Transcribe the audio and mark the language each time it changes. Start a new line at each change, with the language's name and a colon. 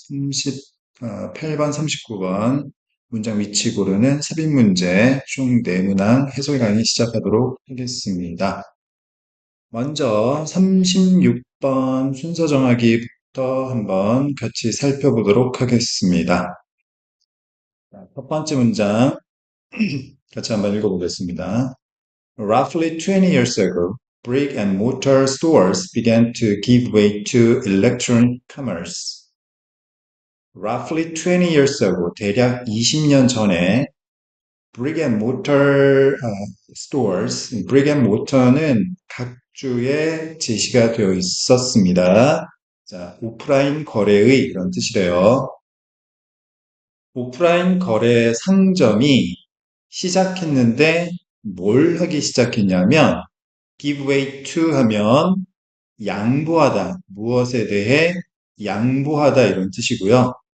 Korean: 38번, 39번 문장 위치 고르는 삽입 문제 총 4문항 해설 강의 시작하도록 하겠습니다. 먼저 36번 순서 정하기부터 한번 같이 살펴보도록 하겠습니다. 첫 번째 문장 같이 한번 읽어보겠습니다.
English: Roughly 20 years ago, brick and mortar stores began to give way to electronic commerce. Roughly 20 years ago,
Korean: 대략 20년 전에
English: brick and mortar stores, brick and mortar
Korean: 는 각주에 제시가 되어 있었습니다. 자, 오프라인 거래의 이런 뜻이래요. 오프라인 거래 상점이 시작했는데 뭘 하기 시작했냐면
English: give way to
Korean: 하면 양보하다, 무엇에 대해 양보하다 이런 뜻이고요.